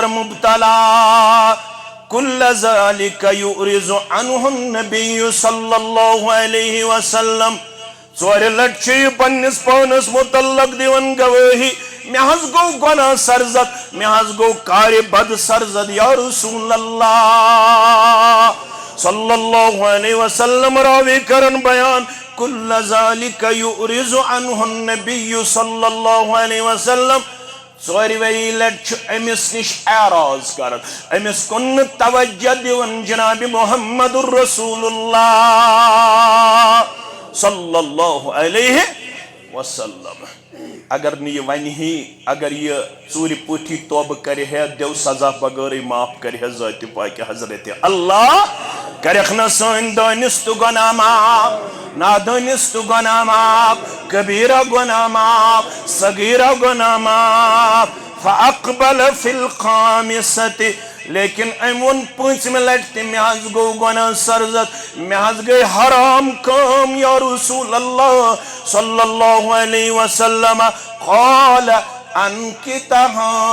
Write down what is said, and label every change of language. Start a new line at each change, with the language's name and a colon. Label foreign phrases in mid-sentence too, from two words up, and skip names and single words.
Kashmiri: مبتلا
Arabic: کل ذالک یعرض عنہ النبی صلی اللہ علیہ وسلم
Kashmiri: ژورِ لٹہِ چھُ یہِ پننِس پانس متعلق دِوان گوٲہی مےٚ حظ گوٚو گۄناہ سرزد مےٚ حظ گوٚو کارِ بد سرزد
Arabic: یا رسول اللہ صلی اللہ علیہ وسلم
Kashmiri: راوی کرن بیان
Arabic: کل ذالک یعرض عنہ النبی صلی اللہ علیہ وسلم
Kashmiri: ژورِوٕے لٹہِ چھُ أمِس نِش اعراض کران أمِس کُن نہٕ توجہ دِوان جناب محمد رسول اللہ
Arabic: صلی اللہ علیہ وسلم
Kashmiri: اگر نہٕ یہِ ونہِ ہے اگر یہِ ژوٗرِ پٲٹھی توبہٕ کرِ ہے دیو سزا بغٲرٕے معاف کرِ ہے ذاتِ پاکہِ حضرتِ اللہ کرٮ۪کھ نہٕ سٲنۍ دٲنِس تہٕ گۄناہ معاف نادٲنِس تہٕ گۄناہ معاف کبیٖرہ گۄناہ معاف صغیٖرہ گۄناہ معاف
Arabic: فاقبل فی الخامسۃ
Kashmiri: لیکن أمۍ ووٚن پٲنٛژمہِ لٹہِ تہِ مےٚ حظ گوٚو گۄناہ سرزد مےٚ حظ گٔے حرام کٲم
Arabic: یا رسول اللہ صلی اللہ علیہ وسلم قال انکتہا